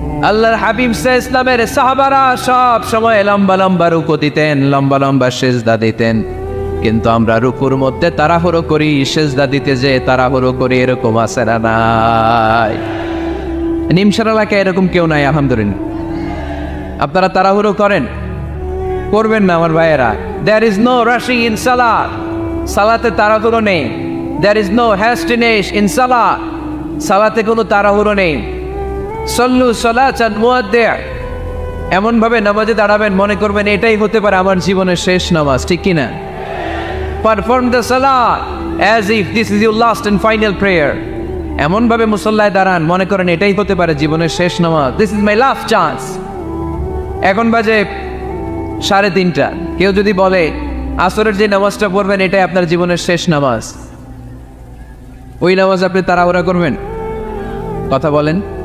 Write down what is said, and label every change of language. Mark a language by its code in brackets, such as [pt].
[bn] আল্লাহর হাবিব সাল্লাল্লাহু আলাইহি ওয়াসাল্লামের সাহাবারা সব সময় লম্বা লম্বা রুকু দিতেন, লম্বা লম্বা সেজদা দিতেন। কিন্তু আমরা রুকুর মধ্যে তাড়াহুড়ো করি, সেজদা দিতে যে তাড়াহুড়ো করি, এরকম আছে না নাই? নিমসার এলাকায় এরকম কেউ নাই আলহামদুলিল্লাহ। আপনারা তাড়াহুড়ো করেন? করবেন না আমার ভাইয়েরা। [en] There is no rushing in salah. [bn] সালাতে তাড়াহুড়ো নেই। [en] There is no hastiness in salah. [bn] সালাতে কোনো তাড়াহুড়ো নেই। [ar] সল্লু সালাতান মুআদ্দিআ। [bn] এমন ভাবে নামাজে দাঁড়াবেন, মনে করবেন এটাই হতে পারে আমার জীবনের শেষ নামাজ, ঠিক কি না? [en] Perform the salah as if this is your last and final prayer. [bn] এমন ভাবে মুসল্লায় দাঁড়ান, মনে করেন এটাই হতে পারে জীবনের শেষ নামাজ। [en] This is my last chance. [bn] এখন বাজে 3:30। কেউ যদি বলে আসরের যে নামাজটা পড়বেন এটাই আপনার জীবনের শেষ নামাজ, ওই নামাজ আপনি তাড়াহুড়া করবেন? কথা বলেন।